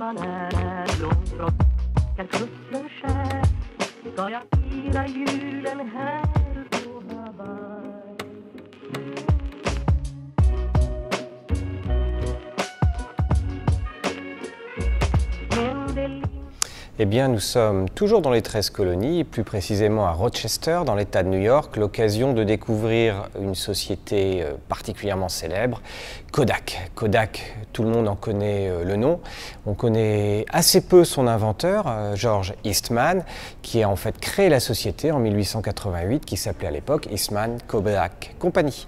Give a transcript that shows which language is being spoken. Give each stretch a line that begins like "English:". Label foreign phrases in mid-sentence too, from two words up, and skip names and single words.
Swedish: långt från kalkusten skär ska jag fira julen här på Hawaii. Men det
French: Eh bien, nous sommes toujours dans les 13 colonies, plus précisément à Rochester, dans l'État de New York, l'occasion de découvrir une société particulièrement célèbre, Kodak. Kodak, tout le monde en connaît le nom. On connaît assez peu son inventeur, George Eastman, qui a en fait créé la société en 1888, qui s'appelait à l'époque Eastman Kodak Company.